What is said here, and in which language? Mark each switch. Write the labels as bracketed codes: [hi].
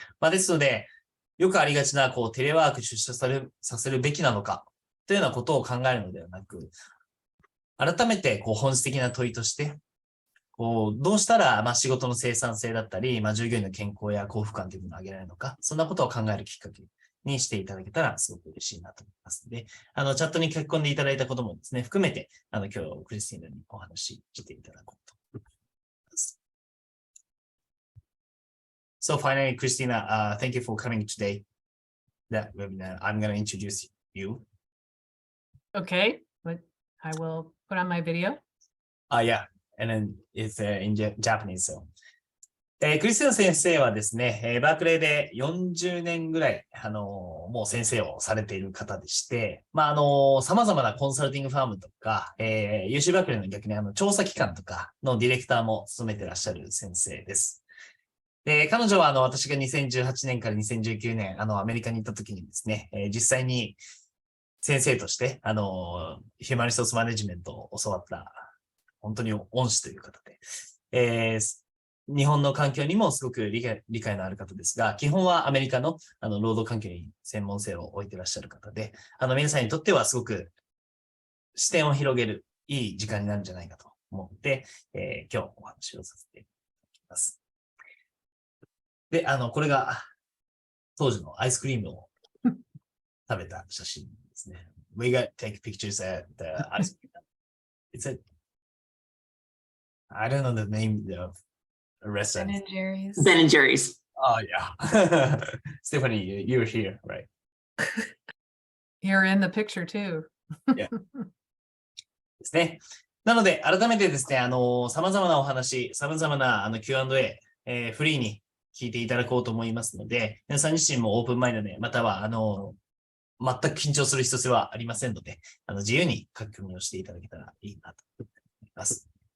[ja] ですので、よくありがちな、テレワーク出社させるべきなのか、というようなことを考えるのではなく、改めて、本質的な問いとして、どうしたら、仕事の生産性だったり、従業員の健康や幸福感というものを上げられるのか、そんなことを考えるきっかけにしていただけたらすごく嬉しいなと思いますので、チャットに書き込んでいただいたこともですね、含めて、今日クリスティーナにお話ししていただこうと思います。 [en] So finally, Christina, thank you for coming today. That webinar, I'm going to introduce you. Okay, but I will put on my video. Yeah, and then it's in Japanese, so. [ja] クリスティナ先生はですね、バークレーで40年ぐらい、もう先生をされている方でして、様々なコンサルティングファームとか、UC バークレーの逆に調査機関とかのディレクターも務めていらっしゃる先生です。で、彼女は私が2018年から2019年、アメリカに行った時にですね、実際に先生として、ヒューマンリソースマネジメントを教わった、本当に恩師という方で、日本の環境にもすごく理解のある方ですが、基本はアメリカの労働環境に専門性を置いていらっしゃる方で、皆さんにとってはすごく視点を広げるいい時間になるんじゃないかと思って、今日お話をさせていただきます。で、これが当時のアイスクリームを食べた写真ですね。 We got take pictures at the ice cream. It's I don't know the name of restaurant. Ben and Jerry's. Ben and Jerry's. Oh, yeah. Stephanie, you're here, right? You're in the picture too. [en] Yeah. [ja] ですね。なので、改めてですね、様々なお話、様々なQ&A、フリーに聞いていただこうと思いますので、皆さん自身もオープンマインドで、または、全く緊張する必要はありませんので、自由に書き込みをしていただけたらいいなと思います。